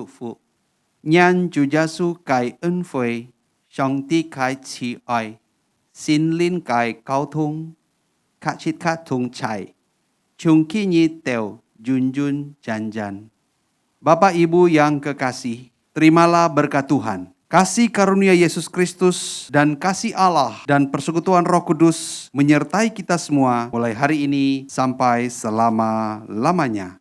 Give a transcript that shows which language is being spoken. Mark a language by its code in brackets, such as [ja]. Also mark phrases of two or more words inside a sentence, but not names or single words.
[yue] 福，讓主耶穌嘅恩惠、上帝嘅慈愛、心靈嘅交通，卡切卡同齊，從今日到永永遠遠。 [id] Bapak Ibu yang kekasih, terimalah berkat Tuhan. Kasih karunia Yesus Kristus dan kasih Allah dan persekutuan Roh Kudus menyertai kita semua mulai hari ini sampai selama-lamanya.